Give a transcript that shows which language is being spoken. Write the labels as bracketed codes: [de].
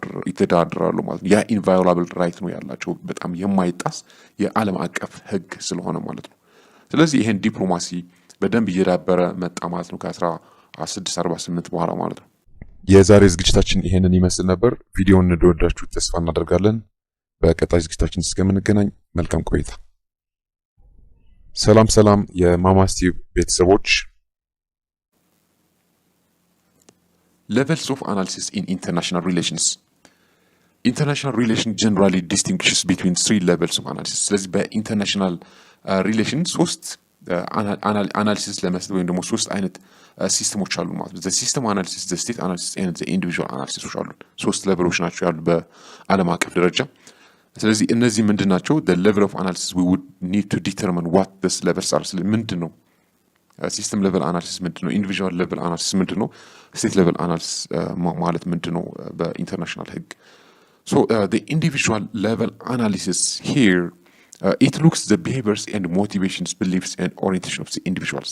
[am] ይተዳደራሉ ማለት ነው። ያ ኢንቫዮላብል ራይት ነው ያላቸው በጣም የማይጣስ የዓለም አቀፍ ህግ ስለሆነ ማለት ነው። ስለዚህ ይሄን ዲፕሎማሲ በደንብ እየዳበረ መጣ ማለት ነው ከ1648 በኋላ ማለት ነው። የዛሬ ዝግጅታችን ይሄንን ይመስል ነበር። ቪዲዮውን እንደወዳችሁ ተስፋ እናደርጋለን። በቀጣይ ዝግጅታችን እስከምንገናኝ መልካም ቆይታ። ሰላም የማማስ ቲዩብ ቤተሰቦች። [en] Levels of analysis in international relations. International relation generally distinguishes between 3 levels of analysis. [am] ስለዚህ በኢንተርናሽናል ሪሌሽን 3 አናሊሲስ ለመስጠት ወይም ደግሞ 3 አይነት ሲስተሞች አሉ ማለት ነው። ሲስተም አናሊሲስ፣ ስቴት አናሊሲስ እና ኢንዲቪጁዋል አናሊሲሶች አሉ። 3 ሌቨሎች ናቸው ያሉ በዓለም አቀፍ ደረጃ። ስለዚህ እነዚህ ምንድናቸው? [en] the level of analysis we would need to determine what this levels are [am] ምንድነው? ሲስተም ሌቨል አናሊሲስ ምንድነው? ኢንዲቪጁዋል ሌቨል አናሊሲስ ምንድነው? ስቴት ሌቨል አናሊሲስ ማለት ምንድነው በኢንተርናሽናል ህግ? [en] so the individual level analysis here it looks the behaviors and motivations, beliefs and orientation of the individuals.